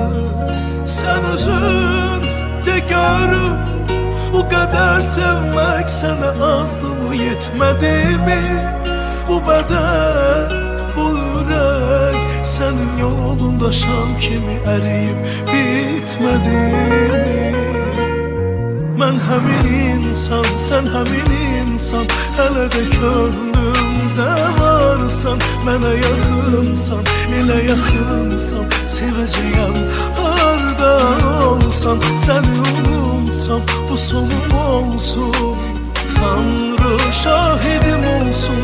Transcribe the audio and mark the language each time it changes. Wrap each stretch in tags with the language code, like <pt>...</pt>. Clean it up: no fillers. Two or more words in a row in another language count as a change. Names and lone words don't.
<tr>Sen özün de görüm bu kadar sevmek sana azdı mı yetmedi mi? Bu beden, bu yürek senin yolunda şam kimi eriyip bitmedi mi?</tr> <az>Ben həmin insan, sen həmin insan, hələ də könlümdə varsan. Mənə yaxınsan, elə yaxınsan, sevəcəyəm harda olsan. Səni unutsam bu sonum olsun, Tanrı şahidim olsun.</az>